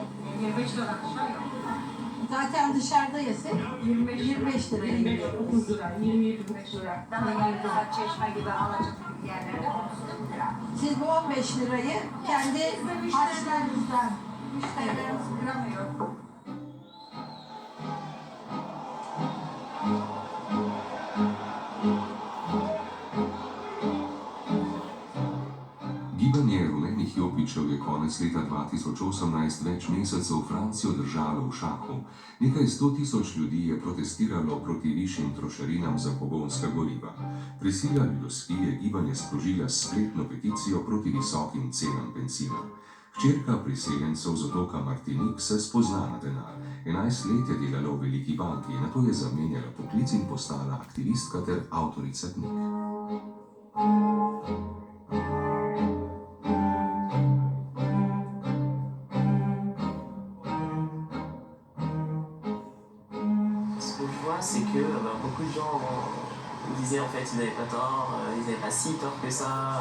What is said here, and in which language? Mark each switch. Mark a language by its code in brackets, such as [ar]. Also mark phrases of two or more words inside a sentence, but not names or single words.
[tr] 25 lira aşağı yok. Zaten dışarıda yesek 25 lira. 25, 30 lira, 27,5 lira. Daha yarıda Çeşme gibi Alaçatı gibi yerlerde 30 lira. Siz bu 15 lirayı kendi harçlarınızdan Müşterilerimiz kıramıyor. [sl] Gibanje rumenih jopičev je konec leta 2018 več mesecev Francijo držalo v šahu. Nekaj 100.000 ljudi je protestiralo proti višjim trošarinam za pogonska goriva. Prisila ljudskosti je gibanje sprožila s spletno peticijo proti visokim cenam bencina. Hčerka priseljencev z otoka Martinik se spozna na denar. 11 let je delala v veliki banki, nato je zamenjala poklic in postala aktivistka ter avtorica knjig. [fr] C'est que beaucoup de gens disaient en fait ils n'avaient pas tort, ils n'avaient pas si tort que ça.